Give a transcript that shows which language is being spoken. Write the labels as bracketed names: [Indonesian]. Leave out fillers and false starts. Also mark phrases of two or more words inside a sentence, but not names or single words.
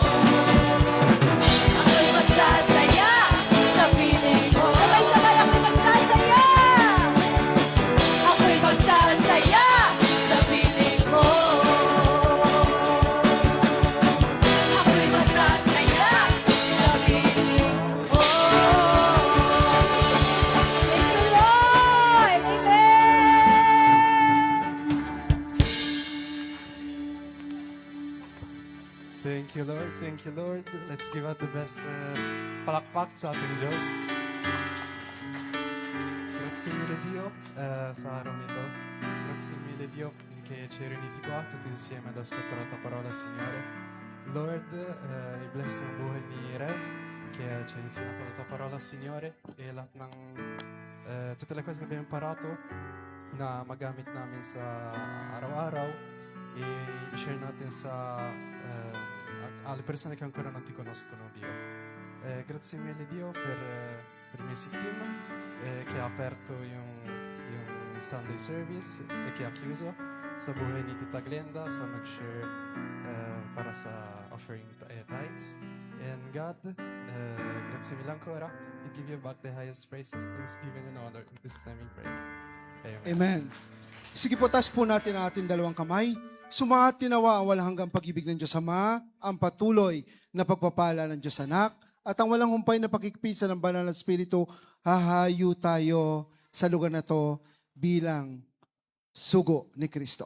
[Filipino] Ako'y magsasaya sa piling mo. Sabay-sabay, ako'y magsasaya. Ako'y magsasaya sa piling mo. Ako'y magsasaya sa piling mo. [English] Thank you, Lord. Amen. Thank you, Lord. Thank you, Lord. Let's give out the best palakpak [Filipino] sa ating Diyos. [Italian] Grazie mille Dio [Filipino] sa araw nito. [Italian] Grazie mille Dio che ci hai riuniti qua tutti insieme ad ascoltare la tua parola, Signore. [Filipino] Lord, i-bless ang buhay ni Rev [Italian] che ci ha insegnato la tua parola, Signore, e [Filipino] lahat ng [Italian] tutte le cose che abbiamo imparato [Filipino] na magamit namin sa araw-araw [Italian] e [Filipino] i-share natin sa [Italian] alle persone che ancora non ti conoscono, Dio. Grazie mille Dio per il [English] music team [Italian] che ha aperto yung [English] Sunday service [Italian] e che ha chiuso [Filipino] sa buhay ni Tita Glenda sa mag-share para sa [English] offering tithes. And God, [Italian] grazie mille ancora. [English] We give you back the highest praises, thanksgiving and honor. In this time we pray. Amen. Amen. [Filipino] Sige po, taas po natin ang ating dalawang kamay. Sumati nawa ang walang hanggang pag-ibig ng Diyos Ama, ang patuloy na pagpapala ng Diyos Anak, at ang walang humpay na pagkikpisa ng Banal na Espiritu, hahayo tayo sa lugar na to bilang sugo ni Kristo.